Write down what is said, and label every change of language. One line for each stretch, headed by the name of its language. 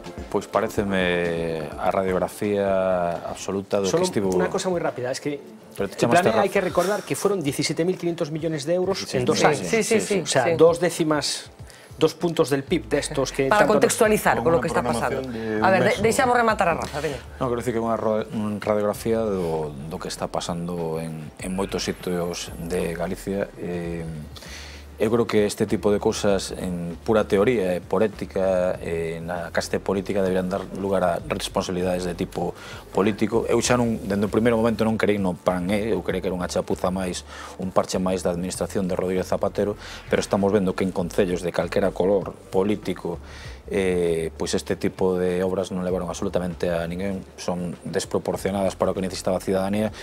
Galician: Pois pareceme a radiografía absoluta do que estivo...
Spanish: Una cosa muy rápida, es que el Plan E hay que recordar que fueron 17.500 millones de euros en 2 años. Sí. O sea, 2 décimas... 2 puntos del PIB destos que... Para contextualizar con lo que está pasando. A ver,
Galician: deixamos rematar a Rafa, veña. Non, quero dicir que é unha radiografía do que está pasando en moitos sitios de Galicia. Eu creo que este tipo de cousas en pura teoría, por ética, na caste política deberían dar lugar a responsabilidades de tipo político. Eu xa non, dende o primeiro momento non creí no Plan E, eu creí que era unha chapuza máis, un parche máis da administración de Rodríguez Zapatero, pero estamos vendo que en concellos de calquera color político pois este tipo de obras non levaron absolutamente a ninguén, son desproporcionadas para o que necesitaba a cidadanía.